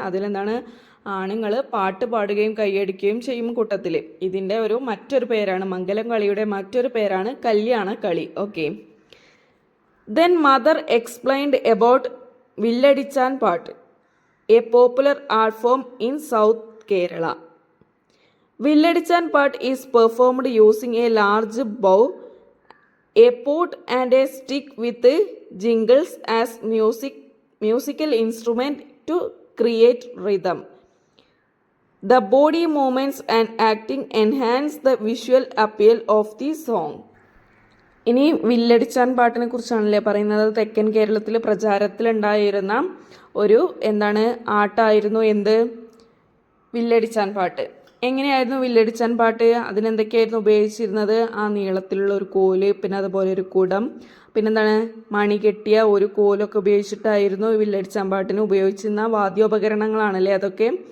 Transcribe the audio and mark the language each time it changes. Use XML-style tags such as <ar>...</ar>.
<ml>അതിലെന്താണ് ആണുങ്ങൾ പാട്ട് പാടുകയും കൈയടിക്കുകയും ചെയ്യും കൂട്ടത്തിൽ. ഇതിൻ്റെ മറ്റൊരു പേരാണ് മംഗലം കളിയുടെ മറ്റൊരു പേരാണ് കല്യാണ കളി.</ml> <en>Okay, then mother explained about Villadichan Pattu, a popular art form in south Kerala. Villadichan Pattu is performed using a large bow, a pot and a stick with jingles as musical instrument to create rhythm. The body movements and acting enhance the visual appeal of the song.</en> <ml>ഇനി വില്ലടിച്ചാൻ പാട്ടിനെ കുറിച്ചാണല്ലേ പറയുന്നത്. തെക്കൻ കേരളത്തിൽ പ്രചാരത്തിലുണ്ടായിരുന്ന ഒരു എന്താണ് ആട്ടായിരുന്നു എന്ത്? വില്ലടിച്ചാൻ പാട്ട്. എങ്ങനെയായിരുന്നു വില്ലടിച്ചാൻ പാട്ട്? അതിനെന്തൊക്കെയായിരുന്നു ഉപയോഗിച്ചിരുന്നത്? ആ നീളത്തിലുള്ള ഒരു കോല്, പിന്നെ അതുപോലെ ഒരു കുടം, പിന്നെന്താണ് മണി കെട്ടിയ ഒരു കോലൊക്കെ ഉപയോഗിച്ചിട്ടായിരുന്നു വില്ലടിച്ചാൻ പാട്ടിന് ഉപയോഗിച്ചിരുന്ന വാദ്യോപകരണങ്ങളാണല്ലേ അതൊക്കെ.</ml>